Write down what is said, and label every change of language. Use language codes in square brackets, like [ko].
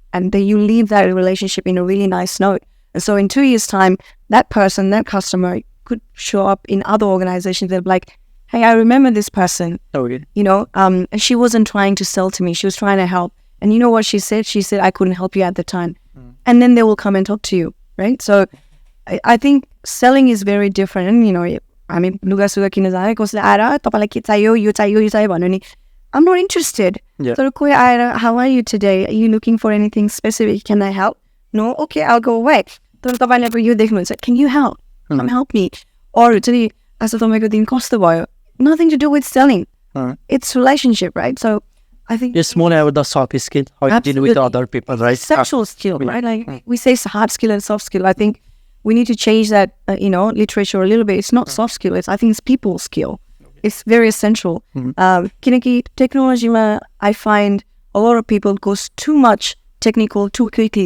[en] And then you leave that relationship in a really nice note. And so in 2 years' time, that person, that customer could show up in other organizations. They're like, hey, I remember this person. Okay. And she wasn't trying to sell to me. She was trying to help. And you know what she said? She said, I couldn't help you at the time. And then they will come and talk to you, right? So I think selling is very different. [ne] And, लुगासुगा किन जाने कसले आएर तपाईलाई के चाहियो यो चाहियो भन्नु नि [en] I'm not interested. [ne] तर कोही आएर [en] how are you today? Are you looking for anything specific? Can I help? No? Okay, I'll go away. [ne] तर तपाईले अब यो देख्नुहुन्छ, [en] can you help? Come help me. [ne] Or चाहिँ आज तपाईको दिन कस्तो भयो? [en] Nothing to do with selling. It's relationship, right? So I think it's more about the soft skill, how you deal with other people, right? Sexual skill, right? Like we say hard skill and soft skill. I think we need to change that, literature a little bit. It's not soft skill. I think it's people skill. It's very essential. Kineki technology, I find a lot of people goes too much technical too quickly.